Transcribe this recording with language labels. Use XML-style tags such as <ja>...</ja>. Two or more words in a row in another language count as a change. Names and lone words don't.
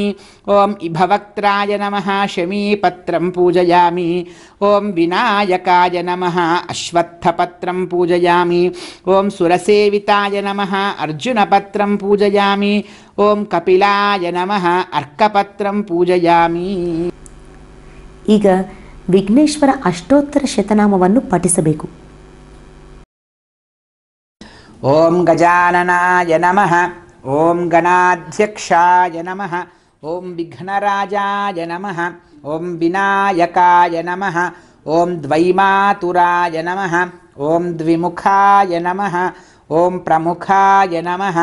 <sa>ಓಂ ಇಭವಕ್ತ್ರಾಯ ನಮಃ ಶಮೀಪತ್ರಂ ಪೂಜಯಾಮಿ. ಓಂ ವಿನಾಯಕಾಯ ನಮಃ ಅಶ್ವತ್ಥಪತ್ರಂ ಪೂಜಯಾಮಿ. ಓಂ ಸುರಸೇವಿತಾಯ ನಮಃ ಅರ್ಜುನಪತ್ರಂ ಪೂಜಯಾಮಿ. ಓಂ ಕಪಿಲಾಯ ನಮಃ ಅರ್ಕಪತ್ರಂ ಪೂಜಯಾಮಿ.</sa> <kn>ಈಗ ವಿಘ್ನೇಶ್ವರ ಅಷ್ಟೋತ್ತರ ಶತನಾಮವನ್ನು ಪಠಿಸಬೇಕು.</kn> <sa>ಓಂ ಗಜಾನನಾಯ ನಮಃ. ಓಂ ಗಣಾಧ್ಯಕ್ಷಾಯ ನಮಃ. ಓಂ ವಿಘ್ನರಾಜಾಯ ನಮಃ. ಓಂ ವಿನಾಯಕಾಯ ನಮಃ. ಓಂ ದ್ವೈಮಾತುರಾಯ ನಮಃ. ಓಂ ದ್ವಿಮುಖಾಯ ನಮಃ. ಓಂ ಪ್ರಮುಖಾಯ ನಮಃ.</sa>